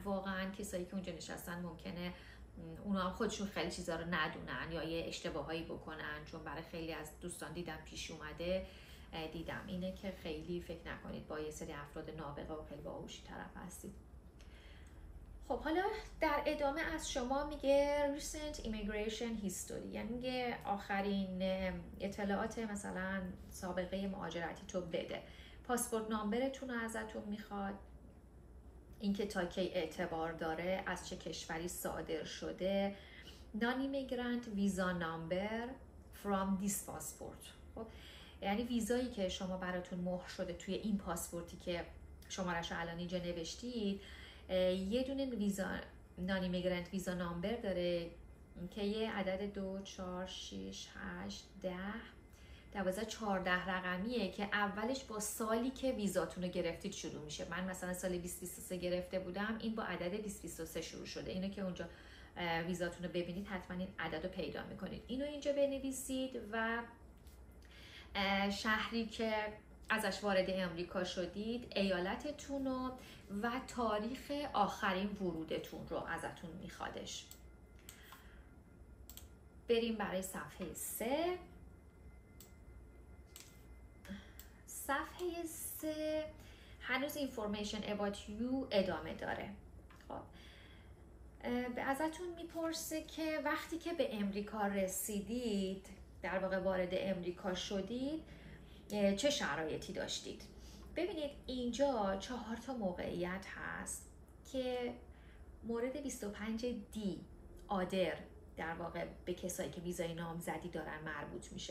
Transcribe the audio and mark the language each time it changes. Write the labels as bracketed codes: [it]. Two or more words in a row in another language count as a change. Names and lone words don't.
[fa] واقعا کسایی که اونجا نشستن ممکنه اونا هم خودشون خیلی چیزا رو ندونن یا یه اشتباهایی بکنن، چون برای خیلی از دوستان دیدم پیش اومده. دیدم اینه که خیلی فکر نکنید با یه سری افراد نابغه و خیلی باهوشی طرف هستید. خب حالا در ادامه از شما میگه [en] recent immigration history، [fa] یعنی میگه آخرین اطلاعات مثلا سابقه مهاجرتی تو بده. پاسپورت نامبرتون رو ازتون میخواد، اینکه تا کی اعتبار داره، از چه کشوری صادر شده، [en] non-immigrant visa number from this passport. [fa] خب یعنی ویزایی که شما براتون مهر شده توی این پاسپورتی که شمارش رو الان اینجا نوشتید، یه دونه ویزا [en] non-immigrant visa number [fa] داره که یه عدد 2 4 6 8 10 12 14 رقمیه که اولش با سالی که ویزاتون رو گرفتید شروع میشه. من مثلا سال 2023 گرفته بودم، این با عدد 2023 شروع شده. اینو که اونجا ویزاتون رو ببینید حتما این عدد رو پیدا میکنید، اینو اینجا بنویسید و شهری که ازش وارد امریکا شدید، ایالتتون و تاریخ آخرین ورودتون رو ازتون میخوادش. بریم برای صفحه 3. صفحه 3 هنوز [en] information about you [fa] ادامه داره. خب ازتون میپرسه که وقتی که به امریکا رسیدید، در واقع وارد امریکا شدید، چه شرایطی داشتید. ببینید اینجا 4 تا موقعیت هست که مورد 25 دی آدر در واقع به کسایی که ویزای نامزدی دارن مربوط میشه.